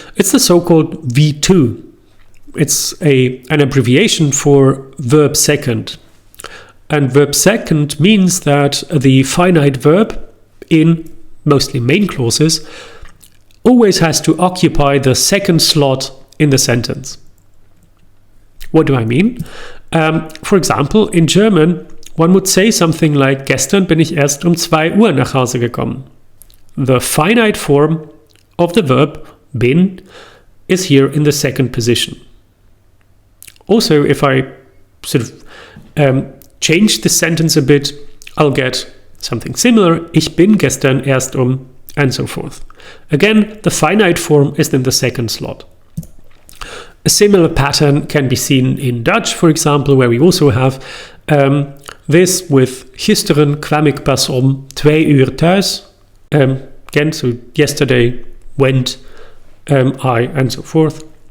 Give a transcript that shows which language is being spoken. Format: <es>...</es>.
<en>It's the so-called V2. It's an abbreviation for verb second. And verb second means that the finite verb in mostly main clauses always has to occupy the second slot in the sentence. What do I mean? For example, in German, one would say something like,</en> <de>gestern bin ich erst 2 Uhr nach Hause gekommen.</de> <en>The finite form of the verb bin is here in the second position. Also, if I sort of change the sentence a bit, I'll get something similar.</en> <de>Ich bin gestern erst</de> <en>and so forth. Again, the finite form is in the second slot. A similar pattern can be seen in Dutch, for example, where we also have this with</en> <nl>gisteren kwam ik pas 2 uur thuis.</nl> <en>Again, so yesterday went I, and so forth.</en>